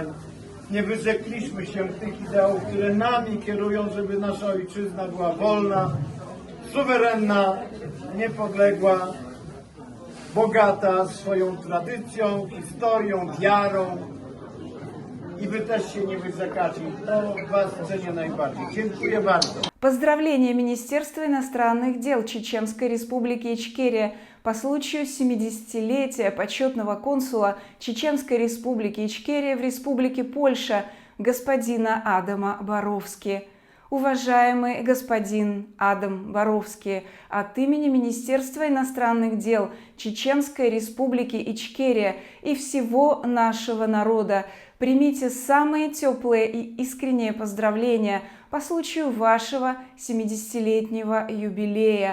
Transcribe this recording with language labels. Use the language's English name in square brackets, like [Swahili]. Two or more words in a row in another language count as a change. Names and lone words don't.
[Polish] Nie wyrzekliśmy się tych ideałów, które nami kierują, żeby nasza ojczyzna była wolna, suwerenna, niepodległa, bogata swoją tradycją, historią, wiarą. I wy też się nie wyrzekacie. To was cenię najbardziej. Dziękuję bardzo. [Russian] Поздравления Министерства иностранных дел Чеченской Республики Ичкерия по случаю 70-летия почетного консула Чеченской Республики Ичкерия в Республике Польша господина Адама Боровски. Уважаемый господин Адам Боровски, от имени Министерства иностранных дел Чеченской Республики Ичкерия и всего нашего народа примите самые теплые и искренние поздравления по случаю вашего 70-летнего юбилея.